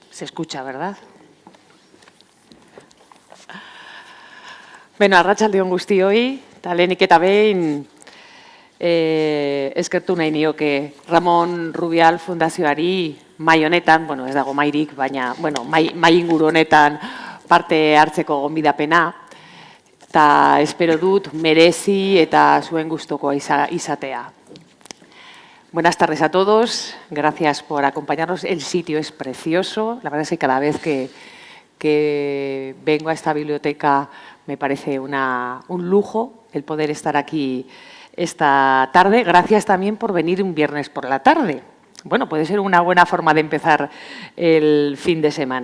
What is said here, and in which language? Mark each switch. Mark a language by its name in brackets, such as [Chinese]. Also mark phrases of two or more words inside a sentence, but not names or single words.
[Spanish] Se escucha, ¿verdad? [Basque] Bueno, arratsaldeon guztioi, eta lehenik eta behin eskertu nahi nioke Ramon Rubial Fundazioari mahai honetan, ez dago mairik, baina mahai inguru honetan parte hartzeko gonbidapena, eta espero dut merezi eta zuen gustukoa izatea. [Spanish] Buenas tardes a todos, gracias por acompañarnos. El sitio es precioso, la verdad es que cada vez que vengo a esta biblioteca me parece un lujo el poder estar aquí esta tarde. Gracias también por venir un viernes por la tarde. Bueno, puede ser una buena forma de empezar el fin de semana.